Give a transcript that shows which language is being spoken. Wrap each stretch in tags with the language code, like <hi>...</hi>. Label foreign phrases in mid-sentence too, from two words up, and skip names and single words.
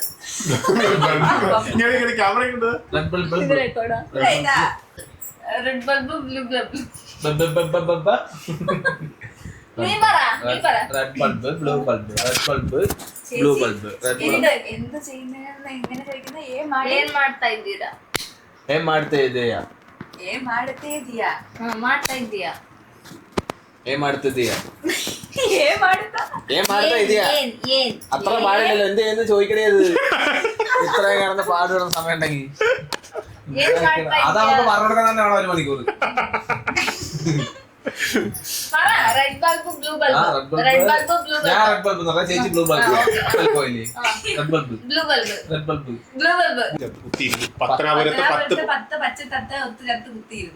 <ml>ഇങ്ങനെ ക്യാമറ ഉണ്ട്.</ml> <en>red bulb.</en> <ml>ഇത് റെക്കോർഡാ?</ml> <en>red bulb, blue bulb.</en> <ml>നീ പറ.</ml> <en>red bulb, blue bulb, red bulb, blue bulb, red bulb.</en> <ml>എന്ത് ചെയ്യുന്ന എങ്ങനെ ചോദിക്കുന്ന?</ml> <kn>ಏನ್ ಮಾಡ್ತಾ ಇದ್ದೀರಾ? ಏನ್ ಮಾಡ್ತಾ ಇದೀಯಾ? ಏನ್ ಮಾಡ್ತಾ ಇದೀಯಾ? ಮಾಡ್ತಾ ಇದ್ದೀಯಾ? ಏನ್ ಮಾಡ್ತಿದೀಯಾ? ಏನ್ ಮಾಡ್ತಾ? ಏನ್ ಮಾಡ್ತಾ ಇದೀಯಾ? ಏನ್</kn> <ml>അത്ര പാടില്ലല്ലോ. എന്ത് ചോദിക്കണേ അത്? ഇത്രയും കിടന്ന് പാടുന്ന സമയം ഉണ്ടെങ്കിൽ</ml> <kn>ಏನ್ ಮಾಡ್ತಾ</kn> <ml>അത് നമുക്ക് പറഞ്ഞു കൊടുക്കാൻ തന്നെ വേണം 1 മണിക്കൂർ.</ml> <en>red bulb, blue bulb. red bulb.</en> <ml>ഞാൻ</ml> <en>red bulb</en> <ml>എന്ന് പറഞ്ഞാൽ ചേച്ചി</ml> <en>blue bulb.</en> <ml>പോയില്ലേ?</ml> <en>red bulb, blue bulb, red bulb. blue bulb.</en> <ml>പത്തനാപുരത്ത് 10 പത്ത് പച്ച തത്ത ഒത്ത് ചേർത്ത് കുത്തിയിരുന്നു.</ml>